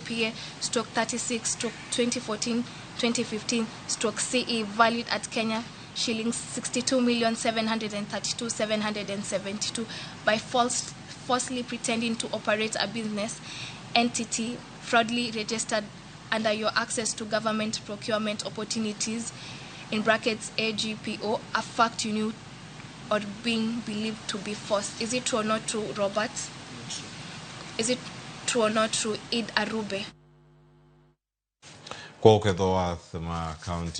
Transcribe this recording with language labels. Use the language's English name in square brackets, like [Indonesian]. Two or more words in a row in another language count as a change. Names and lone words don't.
[English] KPA/36/2014-2015/CE valued at Kenya shillings 62,732,772 by falsely pretending to operate a business entity fraudulently registered under your access to government procurement opportunities (AGPO), a fact you knew or being believed to be false. Is it true or not true, Robert? Is it true or not true, Id Arube? [Luo (Kenya and Tanzania)] Kwa kedho wath ma county